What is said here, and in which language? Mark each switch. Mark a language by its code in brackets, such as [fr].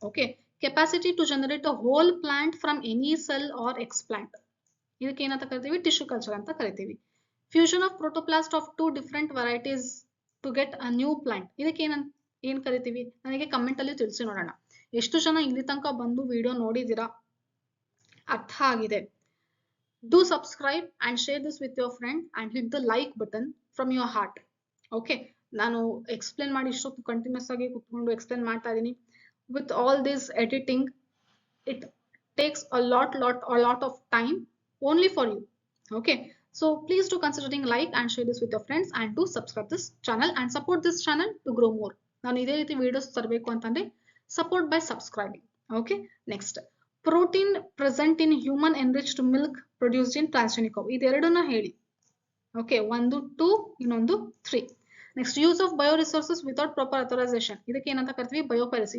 [en] okay, capacity to generate a whole plant from any cell or explant, [kn] ಇದಕ್ಕೆ ಏನಂತ ಕರಿತೀವಿ, [en] tissue culture [kn] ಅಂತ ಕರಿತೀವಿ. [en] fusion of protoplast of 2 different varieties to get a new plant, [kn] ಇದಕ್ಕೆ ಏನ್ ಕರಿತೀವಿ, ನನಗೆ ಕಮೆಂಟ್ ಅಲ್ಲಿ ತಿಳಿಸಿ ನೋಡೋಣ. ಎಷ್ಟು ಜನ ಇಲ್ಲಿ ತನಕ ಬಂದು ವಿಡಿಯೋ ನೋಡಿದೀರಾ, ಅರ್ಥ ಆಗಿದೆ? [en] Do subscribe and share this with your friend and hit the like button from your heart. [kn] Okay, ನಾನು ಎಕ್ಸ್ಪ್ಲೇನ್ ಮಾಡಿ ಇಷ್ಟೊತ್ತು ಕಂಟಿನ್ಯೂಸ್ ಆಗಿ ಕುತ್ಕೊಂಡು ಎಕ್ಸ್ಪ್ಲೇನ್ ಮಾಡ್ತಾ ಇದ್ದೀನಿ. [en] With all this editing it takes a lot of time only for you. Okay, so please do considering like and share this with your friends and do subscribe this channel and support this channel to grow more. [kn] ನಾನು ಇದೇ ರೀತಿ videos ತರಬೇಕು ಅಂತಂದ್ರೆ [en] Support by subscribing. Okay, next protein present in human enriched milk produced in transgenic cow, [kn] ಇದೆರಡನ್ನ ಹೇಳಿ. [en] Okay, 1 2 ಇನ್ನೊಂದು 3. Next use of bio resources without proper authorisation, [kn] ಇದಕ್ಕೆ ಏನಂತ ಕರಿತೀವಿ, [en] Biopiracy.